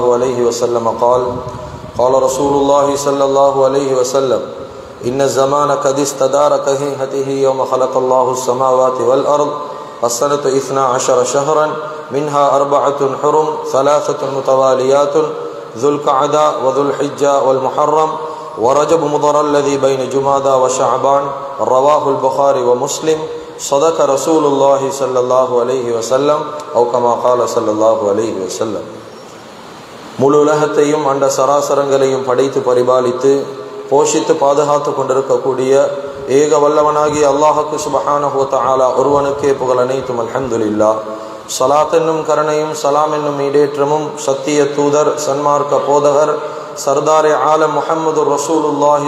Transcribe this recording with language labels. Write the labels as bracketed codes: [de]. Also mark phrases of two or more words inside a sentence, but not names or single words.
[ar] عليه وسلم قال قال رسول الله صلى الله عليه وسلم إن الزمان قد استدار كهيئته يوم خلق الله السماوات والأرض السنة 12 شهرا منها 4 حرم 3 متواليات ذو القعدة وذو الحجة والمحرم ورجب مضر الذي بين جمادى وشعبان رواه البخاري ومسلم صدق رسول الله صلى الله عليه وسلم أو كما قال صلى الله عليه وسلم [ta] முழு உலகத்தையும் அண்ட சராசரங்களையும் படைத்து பரிபாலித்து போஷித்து பாதுகாத்து கொண்டிருக்கக்கூடிய ஏக வல்லவனாகி அல்லாஹுக்கு [ar] سبحانه و تعالى [ta] ஒருவனுக்கே புகழ் அனைத்தும் அல்ஹம்துலில்லாஹ். ஸலாத் என்னும் கருணையும் சலாம் என்னும் ஈடேற்றமும் சத்திய தூதர் சன்மார்க்க போதகர் [ur] سردارِ عالم [ta] முஹம்மது ரசூலுல்லாஹி